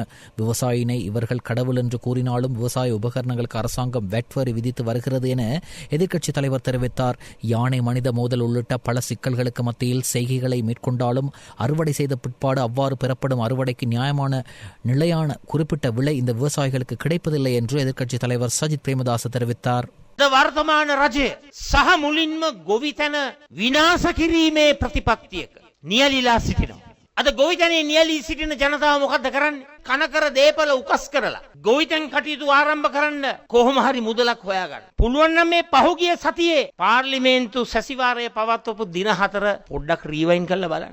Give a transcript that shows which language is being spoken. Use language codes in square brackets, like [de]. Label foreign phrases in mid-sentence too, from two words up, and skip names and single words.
[ta] விவசாயினை இவர்கள் கடவுள் என்று கூறினாலும் விவசாய உபகரணங்களுக்கு அரசாங்கம் வெட் வரி விதித்து வருகிறது என எதிர்க்கட்சித் தலைவர் தெரிவித்தார். யானை மனித மோதல் உள்ளிட்ட பல சிக்கல்களுக்கு மத்தியில் செய்கைகளை மேற்கொண்டாலும் அறுவடை செய்த பிற்பாடு அவ்வாறு பெறப்படும் அறுவடைக்கு நியாயமான நிலையான குறிப்பிட்ட விலை இந்த விவசாயிகளுக்கு கிடைப்பதில்லை என்று எதிர்க்கட்சித் தலைவர் சஜித் பிரேமதாச தெரிவித்தார். [si] වර්තමාන රජය සහ මුලින්ම ගොවිතැන විනාශ කිරීමේ ප්‍රතිපත්තියක නියැලිලා සිටිනවා. අද ගොවිතැනේ නියැලී සිටින ජනතාව මොකද්ද කරන්නේ? කනකර දේපල උකස් කරලා ගොවිතැන් කටයුතු ආරම්භ කරන්න කොහොම හරි මුදලක් හොයාගන්න. පුළුවන් නම් මේ පහුගිය සතියේ පාර්ලිමේන්තු සැසිවාරය පවත්වපු දින 4 පොඩ්ඩක් රීවයින් කරලා බලන්න.